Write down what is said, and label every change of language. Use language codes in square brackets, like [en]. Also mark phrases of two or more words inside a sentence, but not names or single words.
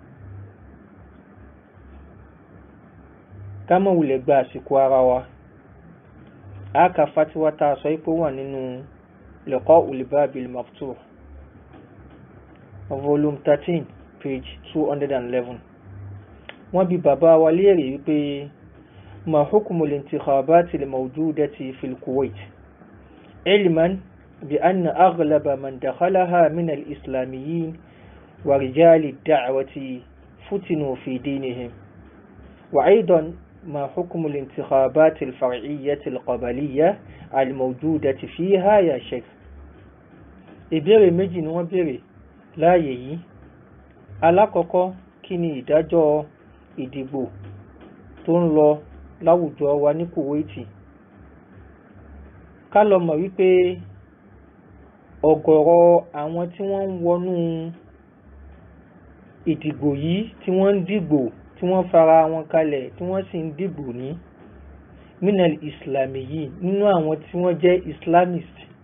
[yo] Ká mọ̀ wulẹ̀ gba àsìkò ara wa. Aka fatiwa ta sọ pé wà nínú Liqa'ul Babil Maftuh, [en] volume 13, page 211. [yo] Wọ́n bi bàbá wa léèrè wípé [ar] ما حكم الانتخابات الموجودة في الكويت علما بأن أغلب من دخلها من الإسلاميين ورجال الدعوة فتنوا في دينهم وأيضا ما حكم الانتخابات الفرعية القبلية الموجودة فيها يا شيخ. [yo] ìbéèrè méjì ni wọ́n béèrè láàyè yìí. Alákọ̀ọ́kọ́, kí ni ìdájọ́ ìdìbò tó ń lọ láwùjọ wa ní Kuwaiti? Ká lọ mọ̀ wípé ọ̀gọ̀rọ̀ àwọn tí wọ́n ń wọnú ìdìbò yìí, tí wọ́n ń dìbò, tí wọ́n fara wọn kalẹ̀, tí wọ́n sì ń dìbò ní [ar] من الإسلاميين, [yo] nínú àwọn tí wọ́n jẹ́ islamist,